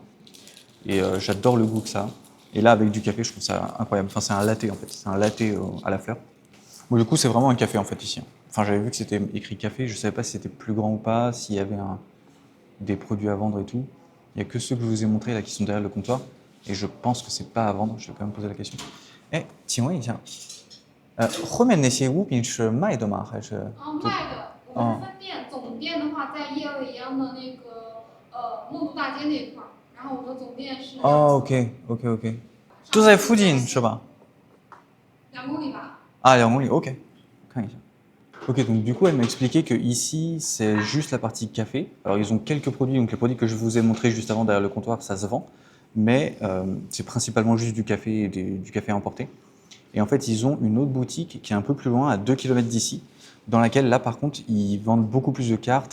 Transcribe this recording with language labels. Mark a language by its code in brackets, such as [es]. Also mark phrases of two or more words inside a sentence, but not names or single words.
[fr] Et j'adore le goût que ça a. Et là, avec du café, je trouve ça incroyable. Enfin, c'est un latte en fait. C'est un latte à la fleur. Bon, du coup, c'est vraiment un café en fait ici. Enfin, j'avais vu que c'était écrit café. Je savais pas si c'était plus grand ou pas, s'il y avait des produits à vendre et tout. Il y a que ceux que je vous ai montrés là qui sont derrière le comptoir. Et je pense que c'est pas à vendre. Je vais quand même poser la question. [zh] Eh, 请问一下，后面那些物品是卖的吗？还是？卖的，我们是分店，总店的话在叶未央的那个梦都大街那一块儿，然后我们总店是哦，OK，OK，OK，都在附近是吧？ 2公里吧。 Ah, 2 公里, ok. 看一下. [fr] Ok, donc du coup, elle m'a expliqué que ici, c'est juste la partie café. Alors, ils ont quelques produits, donc les produits que je vous ai montrés juste avant derrière le comptoir, ça se vend. Mais c'est principalement juste du café et du café emporté. Et en fait, ils ont une autre boutique qui est un peu plus loin, à 2 km d'ici, dans laquelle, là, par contre, ils vendent beaucoup plus de cartes.